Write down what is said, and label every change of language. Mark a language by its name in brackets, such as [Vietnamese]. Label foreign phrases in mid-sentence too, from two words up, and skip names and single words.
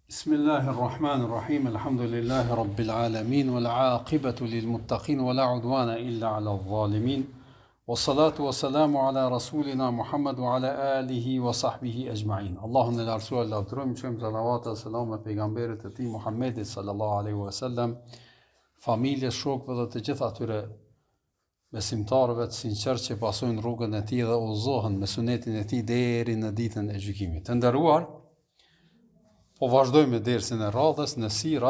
[Arabic] بسم الله الرحمن الرحيم الحمد لله رب العالمين والعاقبة للمتقين ولا عدوان إلا على الظالمين. والصلاة والسلام على رسولنا محمد وعلى آله وصحبه أجمعين. [Albanian] Allahun e lartësuar lavdërojmë, çojmë salavat e selam e pejgamberit e tij Muhammedit [Arabic] صلى الله عليه وسلم, [Albanian] familjes, shokëve dhe të gjithë atyre besimtarëve të sinqertë që pasojnë rrugën e tij dhe udhëzohen me sunetin e tij deri në ditën e gjykimit. Të nderuar, po vazhdojmë me dersin e radhës në sira.